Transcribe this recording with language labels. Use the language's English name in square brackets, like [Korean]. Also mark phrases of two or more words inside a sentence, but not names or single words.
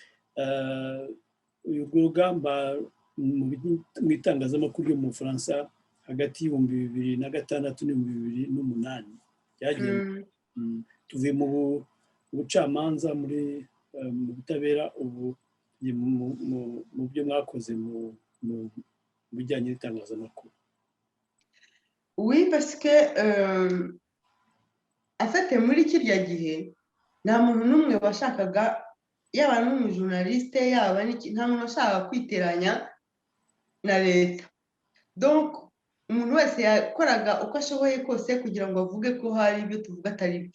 [Kinyarwanda] Urwo rugamba mu itangazamakuru yo mu Bufaransa hagati y'ibihumbi 2006 n'ibihumbi 2008 tuvuye mu bucamanza muri mu butabera, ubu mu byo mwakoze mu bijyanye n'itangazamakuru. [French] Oui, parce que [Kinyarwanda] afite muri kirya gihe nta muntu n'umwe washakaga, yaba n'umujournaliste yaba nta muntu washaka kwiteranya na leta. Donc umuntu wese yakoraga uko ashoboye kose kugira ngo avuge ko hari ibyo tuvuga atari byo.